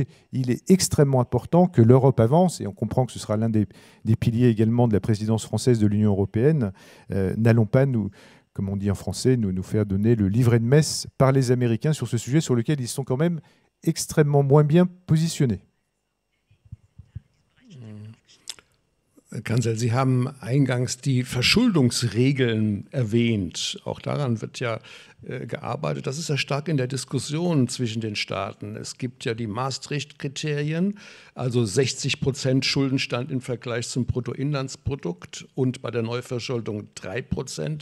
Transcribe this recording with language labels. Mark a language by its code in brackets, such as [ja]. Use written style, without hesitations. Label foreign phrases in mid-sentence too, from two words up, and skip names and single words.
[fr] Il est extrêmement important que l'Europe avance, et on comprend que ce sera l'un des piliers également de la présidence française de l'Union européenne. N'allons pas comme on dit en français, nous faire donner le livret de messe par les Américains sur ce sujet sur lequel ils sont quand même extrêmement moins bien positionnés. [de] Kanzler, Sie haben eingangs die Verschuldungsregeln erwähnt. Auch daran wird ja gearbeitet. Das ist ja stark in der Diskussion zwischen den Staaten. Es gibt ja die Maastricht-Kriterien, also 60% Schuldenstand im Vergleich zum Bruttoinlandsprodukt und bei der Neuverschuldung 3%.